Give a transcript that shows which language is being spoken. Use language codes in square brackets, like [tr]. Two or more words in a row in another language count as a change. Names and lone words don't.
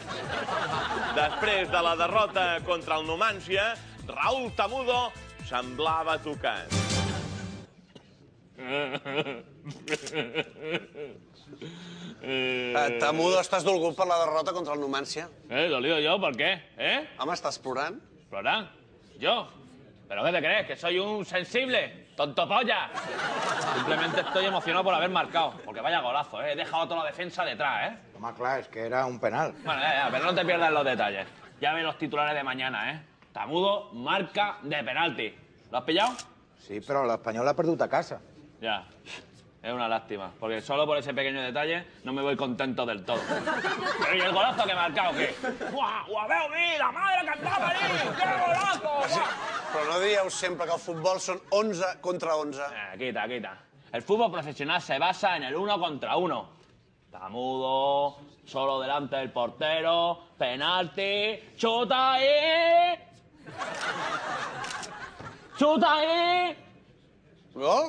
[ca] Després de la derrota contra el Numancia, Raúl Tamudo semblava tocat. Tamudo, estàs dolgut per la derrota contra el Numancia? [es] ¿Dolido yo? ¿Por qué? [ca] Home, estàs plorant? [es] ¿Explorar? ¿Yo? ¿Pero qué te crees? ¿Que soy un sensible? ¡Tonto polla! Simplemente estoy emocionado por haber marcado. Porque vaya golazo, ¿eh? He dejado toda la defensa detrás, ¿eh? Toma, claro, es que era un penal. Bueno, pero no te pierdas los detalles. Ya ve los titulares de mañana, ¿eh? Tamudo, marca de penalti. ¿Lo has pillado? [ca] Sí, pero l'Espanyol l'ha perdut a casa. [es] Ya. Es una lástima, porque solo por ese pequeño detalle no me voy contento del todo. Pero ¿y el golazo que he marcado, qué? ¡Guau! ¡Guau, la madre que estava allí! ¡Qué golazo! [ca] Sí, però no dieu sempre que el futbol són 11 contra 11. [es] Quita. El fútbol profesional se basa en el 1 contra 1. Tamudo, solo delante del portero, penalti, chuta ahí. ¡Chuta ahí! Gol?